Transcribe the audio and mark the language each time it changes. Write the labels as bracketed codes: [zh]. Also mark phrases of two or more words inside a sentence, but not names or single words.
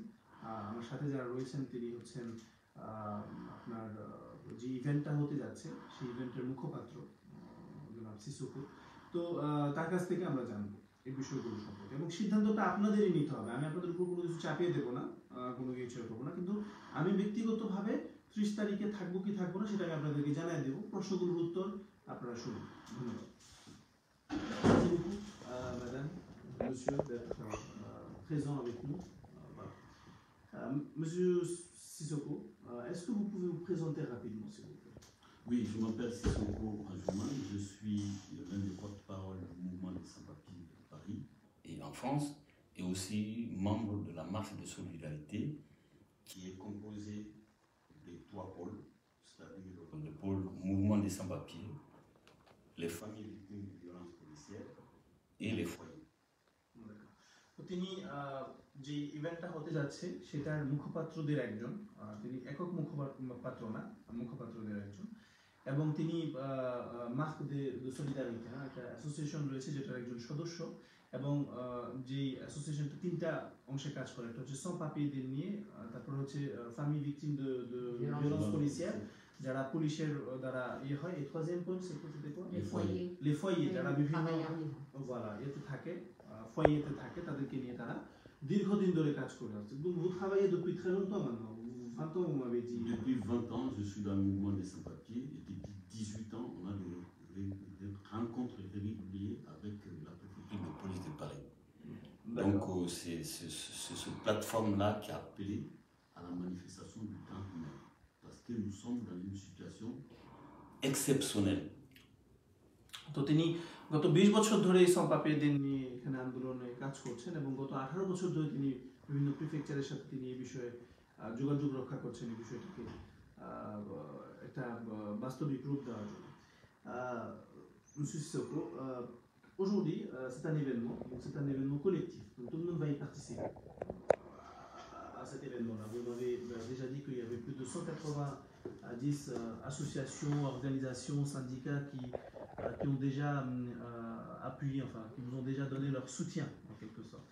[bn] আমার সাথে যারা রয়েছেন তিনি হচ্ছেন আপনার যে ইভেন্টটা হতে যাচ্ছে সেই ইভেন্টের মুখপাত্র জনাব সিসোকো। তো তার কাছ থেকে আমরা জানবো এই বিষয়গুলো সম্পর্কে এবং সিদ্ধান্তটা আপনাদেরই নিতে হবে। আমি আপনাদের উপর কোনো কিছু চাপিয়ে দেবো না, কোনো কিছু করবো না, কিন্তু আমি ব্যক্তিগতভাবে 30 তারিখে থাকবো কি থাকবো না সেটা আমি আপনাদেরকে জানিয়ে দেবো। প্রশ্নগুলোর উত্তর আপনারা শুনুন। ধন্যবাদ। [fr] Merci beaucoup, madame, monsieur, d'être présent avec nous. Monsieur Sissoko, est-ce que vous pouvez vous présenter rapidement, s'il vous plaît? Oui, je m'appelle Sissoko Ajouman, je suis l'un des porte-parole du mouvement des sans-papiers de Paris et en France, et aussi membre de la marche de solidarité qui est composée des 3 pôles, c'est-à-dire le pôle mouvement des sans-papiers, les familles victimes de violences policières et les foyers. [bn] তিনি যে ইভেন্টটা হতে যাচ্ছে সেটার মুখপাত্রদের একজন, তিনি একক মুখপাত্র না, মুখপাত্রদের একজন, এবং তিনি [fr] marche de solidarité [bn] একটা অ্যাসোসিয়েশন রয়েছে যেটার একজন সদস্য, এবং যে অ্যাসোসিয়েশনটা 3টা অংশে কাজ করে। একটা হচ্ছে সব পাপিয়েদের নিয়ে, তারপর হচ্ছে [fr] famille victime de violence policière, [bn] যারা পুলিশের দ্বারা হয়, [fr] et troisième point c'était quoi? les foyers [bn] যারা বিভিন্ন voilà এতে থাকে, ফয়েতে থাকে, তাদেরকে নিয়ে তারা দীর্ঘদিন ধরে কাজ করে আসছে। [fr] Vous travaillez depuis très longtemps maintenant, 20 ans vous m'avez dit. Depuis 20 ans je suis dans le mouvement des sans-papiers et depuis 18 ans on a des rencontres régulières avec la préfecture de police de Paris. Donc c'est cette plateforme-là qui a appelé à la manifestation du 30 mai, parce que nous sommes dans une situation exceptionnelle. [bn] তো তিনি গত 20 বছর ধরে এই সম্পাপীদের নিয়ে এখানে আন্দোলনে কাজ করছেন এবং গত 18 বছর ধরে তিনি বিভিন্ন প্রিফেকচারের সাথে তিনি এই বিষয়ে যোগাযোগ রক্ষা করছেন, এই বিষয়টাকে একটা বাস্তবিক রূপ দেওয়ার জন্য। [fr] Monsieur Sissoko, aujourd'hui c'est un événement, donc c'est un événement collectif, donc tout le monde va y participer à cet événement-là. Vous m'avez déjà dit qu'il y avait plus de 190 associations, organisations, syndicats qui ont déjà appuyé, enfin qui nous ont déjà donné leur soutien en quelque sorte.